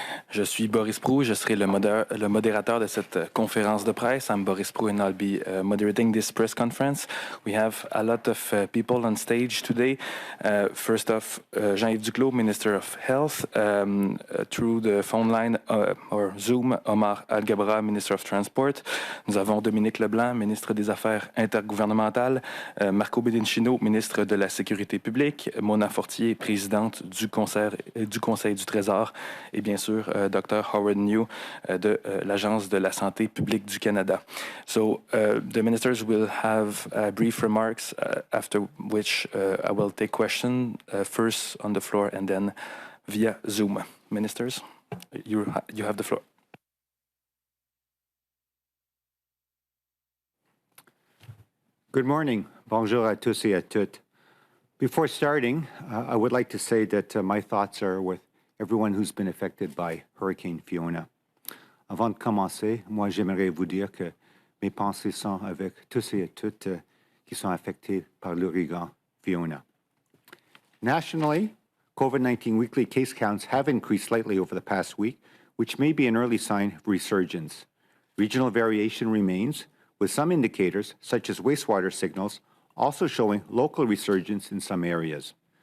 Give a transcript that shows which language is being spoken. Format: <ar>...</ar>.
<fr>Je suis Boris Proulx, je serai le modérateur de cette conférence de presse.</fr> <en>I'm Boris Proulx and I'll be moderating this press conference. We have a lot of people on stage today. First off, Jean-Yves Duclos, Minister of Health. Through the phone line or Zoom, Omar Alghabra, Minister of Transport.</en> <fr>Nous avons Dominic LeBlanc, Ministre des Affaires intergouvernementales. Mendicino, Ministre de la Sécurité publique. Mona Fortier, Présidente du Conseil du Trésor. Et bien sûr, Dr. Howard Njoo de l'Agence de la santé publique du Canada.</fr> <en>So the ministers will have brief remarks, after which I will take questions first on the floor and then via Zoom. Ministers, you have the floor. Good morning.</en> <fr>Bonjour à tous et à toutes.</fr> <en>Before starting, I would like to say that my thoughts are with everyone who's been affected by Hurricane Fiona.</en> <fr>Avant de commencer, moi, j'aimerais vous dire que mes pensées sont avec tous et toutes qui sont affectés par l'ouragan Fiona.</fr> <en>Nationally, COVID-19 weekly case counts have increased slightly over the past week, which may be an early sign of resurgence. Regional variation remains, with some indicators, such as wastewater signals, also showing local resurgence in some areas.</en>